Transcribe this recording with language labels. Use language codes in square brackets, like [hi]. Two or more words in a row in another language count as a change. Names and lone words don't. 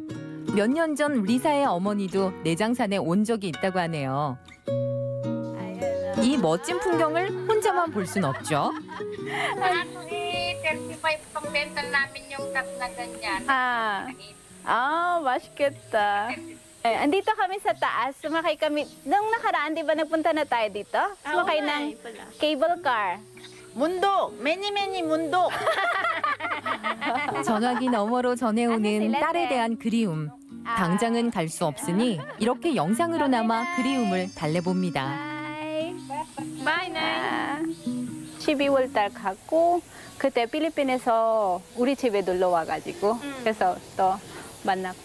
[ko] 몇 년 전 리사의 어머니도 내장산에 온 적이 있다고 하네요. 이 멋진 풍경을 혼자만 볼 순 없죠. 맛있겠다. [tl] Andito kami sa taas. Sumakay kami. Nung nakaraan, di ba nagpunta na tayo dito? Sumakay ng [en] cable car. 문독, 매니매니 문독. [ko] 전화기 너머로 전해오는 딸에 대한 그리움. 당장은 갈 수 없으니 이렇게 영상으로나마 그리움을 달래봅니다. [tl] Bye, Nay. [ko] 12월 달 갔고 그때 필리핀에서 우리 집에 놀러 와가지고 그래서 또 만났고.